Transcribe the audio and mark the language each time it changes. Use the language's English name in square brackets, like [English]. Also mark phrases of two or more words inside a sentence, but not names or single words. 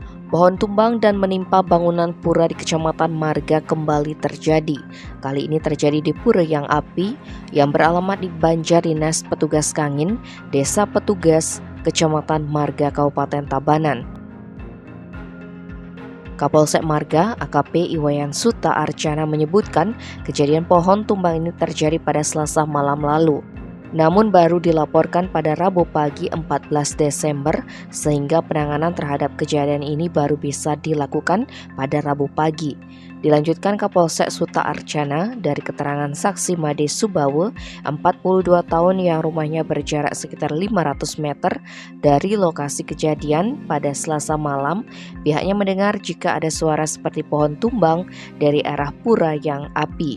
[Indonesian] Pohon tumbang dan menimpa bangunan pura di Kecamatan Marga kembali terjadi. Kali ini terjadi di Pura Yang Api yang beralamat di Banjardinas Petugas Kangin, Desa Petugas, Kecamatan Marga, Kabupaten Tabanan. Kapolsek Marga, AKP Iwayan Suta Arcana menyebutkan kejadian pohon tumbang ini terjadi pada Selasa malam lalu. Namun baru dilaporkan pada Rabu pagi 14 Desember sehingga penanganan terhadap kejadian ini baru bisa dilakukan pada Rabu pagi. Dilanjutkan Kapolsek Suta Arcana dari keterangan saksi Made Subawe, 42 tahun yang rumahnya berjarak sekitar 500 meter dari lokasi kejadian pada Selasa malam, pihaknya mendengar jika ada suara seperti pohon tumbang dari arah Pura Yang Api.